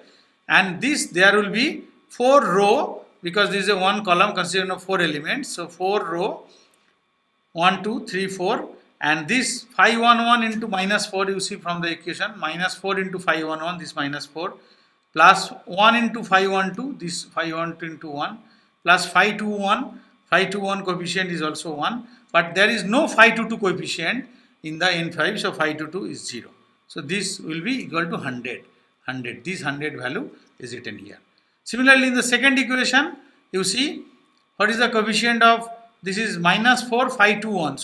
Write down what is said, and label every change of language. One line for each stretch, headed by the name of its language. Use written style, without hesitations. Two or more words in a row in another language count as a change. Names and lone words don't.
English: And this, there will be 4 row, because this is a one column consisting of 4 elements. So 4 row, 1 2 3 4, and this phi 1 1 into minus 4, you see from the equation, minus 4 into phi 1 1, this minus 4, plus 1 into phi 1 2, this phi 1 2 into 1, plus phi 2 1, phi 2 1 coefficient is also 1, but there is no phi 2 2 coefficient in the n5, so phi 2 2 is 0. So this will be equal to 100. This 100 value is written here. Similarly, in the second equation, you see what is the coefficient of, this is minus 4 phi 2 1.